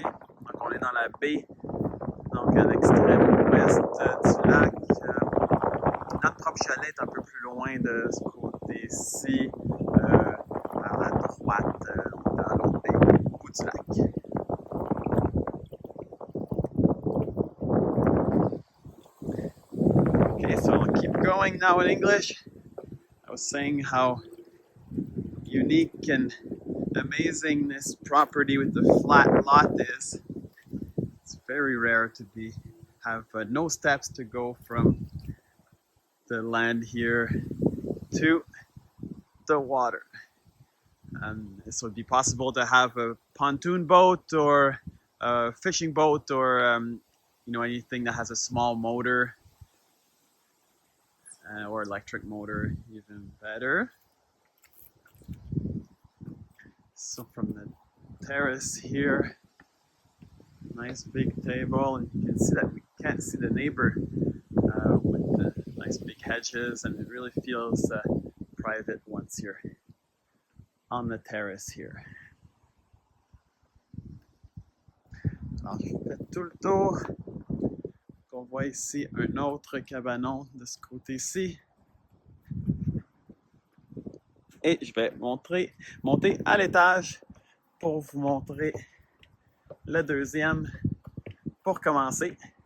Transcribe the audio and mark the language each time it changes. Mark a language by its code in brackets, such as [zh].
[fr] Donc on est dans la baie, donc à l'extrême ouest du lac. Notre propre chalet est un peu plus loin de ce côté-ci, à la droite, dans l'autre baie, au bout du lac. [en] Okay, so I'll keep going now in English. I was saying how unique and amazing this property with the flat lot is. It's very rare to have no steps to go from the land here to the water. So it'd be possible to have a pontoon boat or a fishing boat or anything that has a small motor. Or electric motor, even better. So from the terrace here, nice big table, and you can see that we can't see the neighbor with the nice big hedges, and it really feels private once you're on the terrace here. [fr] Alors, je fais tout le tour. On voit ici un autre cabanon de ce côté-ci. Et je vais monter à l'étage pour vous montrer le deuxième pour commencer.